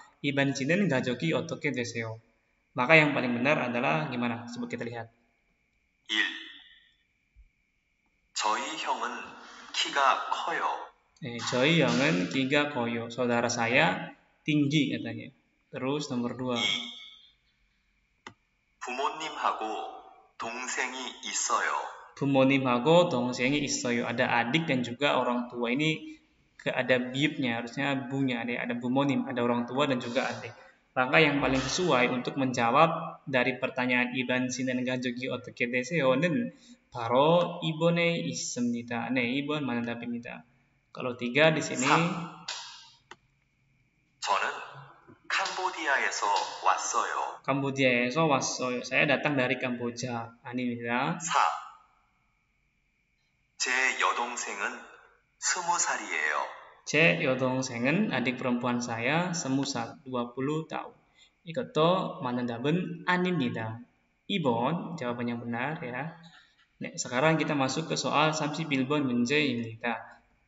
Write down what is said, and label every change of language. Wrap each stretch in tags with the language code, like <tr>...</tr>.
<id>Iban jinen gajoki</id> <ko>어떻게 되세요.</ko> <id>Maka yang paling benar adalah gimana? Coba kita lihat.</id> <ko>1. 저희 형은 키가 커요. 저희 형은 키가 커요.</ko> <id>Saudara saya tinggi katanya. Terus nomor 2.</id> <ko>2. 부모님하고 동생이 있어요. 부모님하고 동생이 있어요.</ko> <id>Ada adik dan juga orang tua. Ini ada biibnya, harusnya bunya. Ada bumonim, ada orang tua dan juga adik. Maka yang paling sesuai untuk menjawab dari pertanyaan</id> <ko>이번 시는 가족이 어떻게 되세요는 바로 2번에 있습니다. 네, 2번 맞는 답입니다.</ko> <id>Kalau 3 di sini</id> <ko>3. 저는 캄보디아에서 왔어요. Kambodja에서 왔어요.</ko> <id>Saya datang dari Kamboja.</id> <ko>아닙니다. 4. 제 여동생은 20살이에요. 제 여동생은</ko> <id>adik perempuan saya 20 tahun.</id> <ko>이것도 맞는 답은 아닙니다. 2번</ko> <id>jawaban yang benar ya. Nah, sekarang kita masuk ke soal</id> <ko>31번 문제입니다.</ko>